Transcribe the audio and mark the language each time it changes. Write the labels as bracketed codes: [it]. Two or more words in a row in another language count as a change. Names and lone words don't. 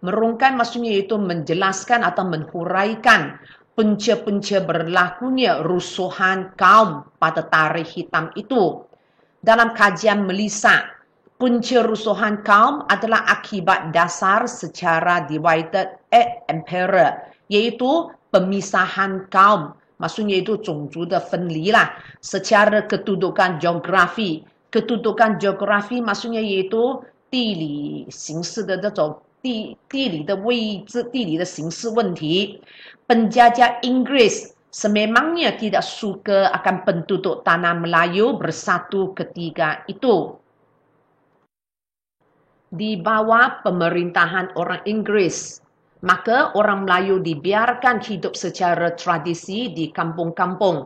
[ms] Merungkai maksudnya itu menjelaskan atau menghuraikan punca-punca berlakunya rusuhan kaum pada tarikh hitam itu. Dalam kajian Melissa, punca rusuhan kaum adalah akibat dasar secara [la] divided et impera, [ms] iaitu pemisahan kaum. Maksudnya itu [zh] 种族的分离 [ms] lah. Secara kedudukan geografi. Kedudukan geografi maksudnya iaitu [zh] 地理形势的这种地理的位置、地理的形势问题。 [ms] Penjajah Inggris sememangnya tidak suka akan penduduk tanah Melayu bersatu ketika itu. Di bawah pemerintahan orang Inggris, maka orang Melayu dibiarkan hidup secara tradisi di kampung-kampung.